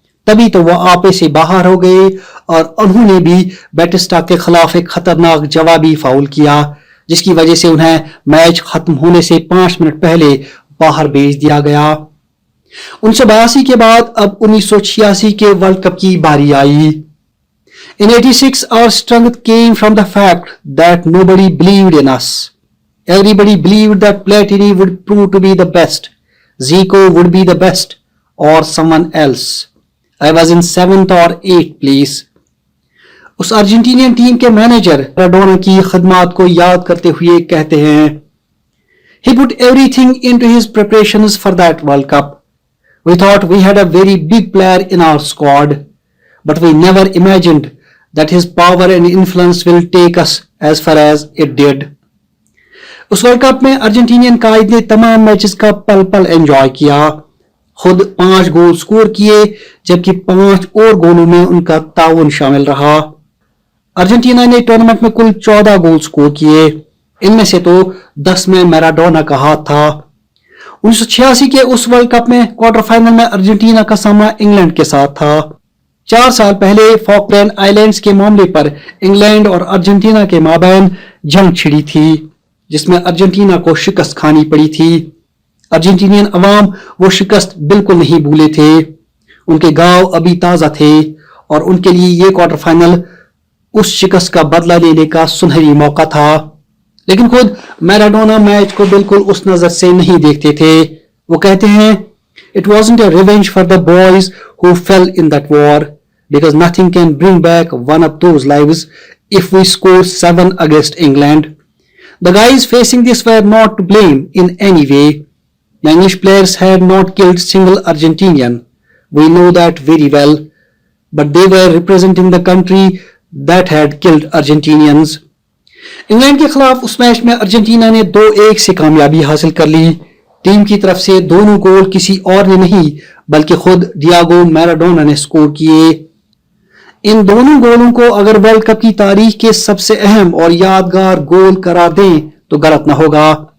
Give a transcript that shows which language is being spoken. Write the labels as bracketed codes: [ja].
[ur] تبھی تو وہ آپے سے باہر ہو گئے اور انہوں نے بھی بیٹسٹا کے خلاف ایک خطرناک جوابی فاؤل کیا، جس کی وجہ سے انہیں میچ ختم ہونے سے 5 منٹ پہلے باہر بھیج دیا گیا. 1982 کے بعد اب 1986 کے ورلڈ کپ کی باری آئی. [en] In 86 our strength came from the fact that nobody believed in us. Everybody believed that Platini would prove to be the best, Zico would be the best, or someone else. I was in 7th or 8th place. [ur] اس ارجنٹینین team کے manager Maradona کی خدمات کو یاد کرتے ہوئے کہتے ہیں [en] He put everything into his preparations for that World Cup. We thought we had a very big player in our squad, but we never imagined that his power and influence will take us as far as it did. [ur] اس world cup میں ارجنٹینین قائد نے تمام matches کا پل پل enjoy کیا. خود 5 گول score کیے جبکہ 5 اور گولوں میں ان کا تعاون شامل رہا. ارجنٹینا نے ٹورنامنٹ میں کل 14 گول سکور کیے، ان میں سے تو 10 میں میراڈونا کا ہاتھ تھا. 1986 کے اس ورلڈ کپ میں کوارٹر فائنل میں ارجنٹینا کا سامنا انگلینڈ کے ساتھ تھا. 4 سال پہلے فاکلینڈ آئیلینڈز کے معاملے پر انگلینڈ اور ارجنٹینا کے مابین جنگ چھڑی تھی، جس میں ارجنٹینا کو شکست کھانی پڑی تھی. ارجنٹینین عوام وہ شکست بالکل نہیں بھولے تھے. ان کے گاؤں ابھی تازہ تھے اور ان کے لیے یہ کوارٹر فائنل اس شکست کا بدلہ لینے کا سنہری موقع تھا. لیکن خود میراڈونا میچ کو بالکل اس نظر سے نہیں دیکھتے تھے. وہ کہتے ہیں [en] It wasn't a revenge for the boys who fell in that war, because nothing can bring back one of those lives if we score 7 against England. The guys facing this were not to blame in any way. The English players had not killed single Argentinian. We know that very well. But they were representing the country that had killed Argentinians. [ur] England کے خلاف اس match میں Argentina نے 2-1 سے کامیابی حاصل کر لی. Team کی طرف سے دونوں گول کسی اور نے نہیں بلکہ خود ڈیاگو میراڈونا نے سکور کیے. ان دونوں گولوں کو اگر ورلڈ کپ کی تاریخ کے سب سے اہم اور یادگار گول قرار دیں تو غلط نہ ہوگا.